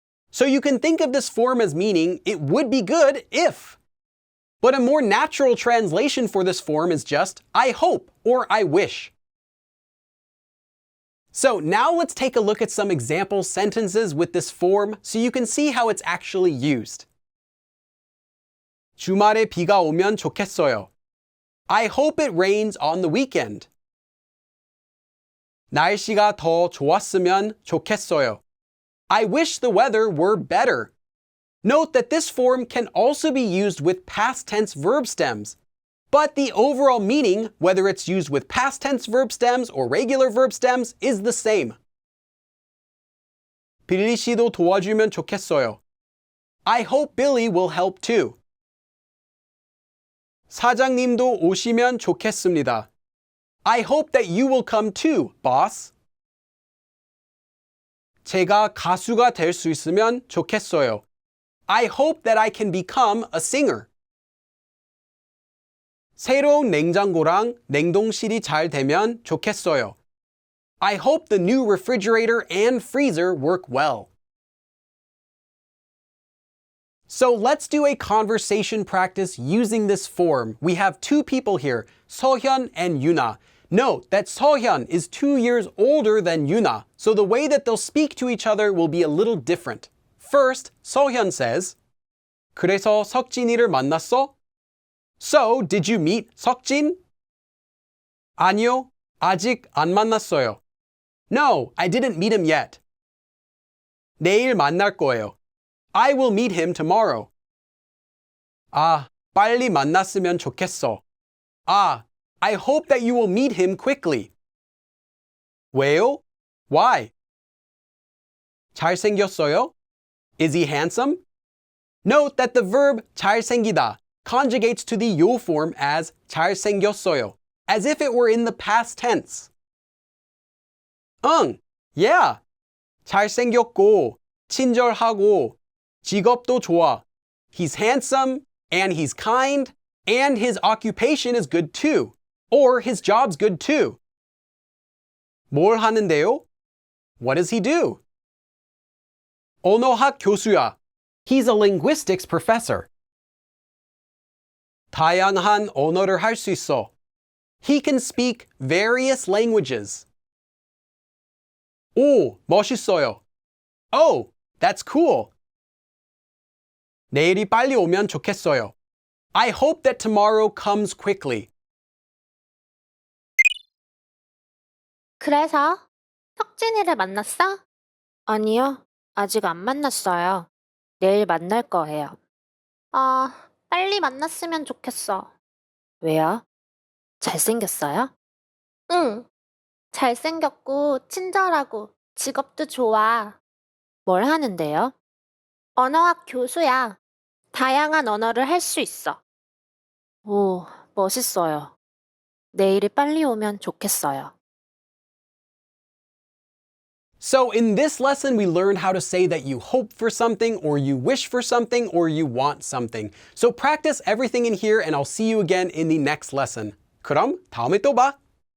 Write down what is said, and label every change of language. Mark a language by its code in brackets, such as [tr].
[en] So you can think of this form as meaning it would be good if. But a more natural translation for this form is just I hope or I wish. So now let's take a look at some example sentences with this form so you can see how it's actually used. [ko] 주말에 비가 오면 좋겠어요. [en] I hope it rains on the weekend. [ko] 날씨가 더 좋았으면 좋겠어요. [en] I wish the weather were better. Note that this form can also be used with past tense verb stems, but the overall meaning, whether it's used with past tense verb stems or regular verb stems, is the same. [ko] 빌리 씨도 도와주면 좋겠어요. [en] I hope Billy will help too. [ko] 사장님도 오시면 좋겠습니다. [en] I hope that you will come too, boss. [ko] 제가 가수가 될 수 있으면 좋겠어요. [en] I hope that I can become a singer. [ko] 새로운 냉장고랑 냉동실이 잘 되면 좋겠어요. [en] I hope the new refrigerator and freezer work well. So let's do a conversation practice using this form. We have two people here, Seohyun and Yuna. Note that Seohyun is 2 years older than Yuna, so the way that they'll speak to each other will be a little different. First, Seohyun says, [ko] 그래서 석진이를 만났어? [en] So, did you meet 석진? [ko] 아니요, 아직 안 만났어요. [en] No, I didn't meet him yet. [ko] 내일 만날 거예요. [en] I will meet him tomorrow. [ko] 아, 빨리 만났으면 좋겠어. [en] Ah, I hope that you will meet him quickly. [ko] 왜요? [en] Why? [ko] 잘생겼어요? [en] Is he handsome? Note that the verb 잘생기다 conjugates to the 요 form as 잘생겼어요, as if it were in the past tense. 응, yeah. [ko] 잘생겼고, 친절하고, 직업도 좋아. [en] He's handsome, and he's kind, and his occupation is good too. Or his job's good too. [ko] 뭘 하는데요? [en] What does he do? [ko] 언어학 교수야. [en] He's a linguistics professor. [ko] 다양한 언어를 할 수 있어. [en] He can speak various languages. [ko] 오, 멋있어요. [en] Oh, that's cool. [ko] 내일이 빨리 오면 좋겠어요. [en] I hope that tomorrow comes quickly. [ko] 그래서 석진이를 만났어? 아니요, 아직 안 만났어요. 내일 만날 거예요. 빨리 만났으면 좋겠어. 왜요? 잘생겼어요? 응, 잘생겼고 친절하고 직업도 좋아. 뭘 하는데요? 언어학 교수야. 다양한 언어를 할 수 있어. 오, 멋있어요. 내일이 빨리 오면 좋겠어요. [en] So in this lesson, we learned how to say that you hope for something, or you wish for something, or you want something. So practice everything in here, and I'll see you again in the next lesson. [ko] 그럼 다음에 또 봐.